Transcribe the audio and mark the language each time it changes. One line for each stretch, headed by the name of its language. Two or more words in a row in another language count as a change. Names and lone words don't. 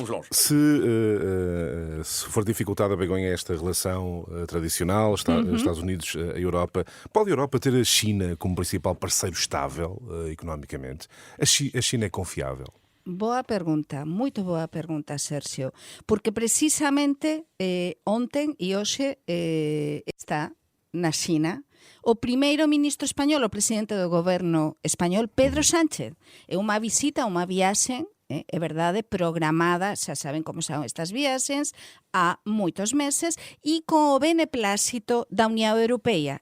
Portuguese: andamos longe. se for dificultada, Begonha, esta relação tradicional, Estados Unidos, a Europa, pode a Europa ter a China como principal parceiro estável economicamente? A China é confiável?
Galician: Boa pergunta, moito boa pergunta, Sergio. Porque precisamente ontem e hoxe está na China o primeiro-ministro español, o presidente do goberno español, Pedro Sánchez. É unha visita, unha viaxe, é verdade, programada, xa saben como son estas viaxes, há moitos meses, e con o beneplácito da Unión Europea.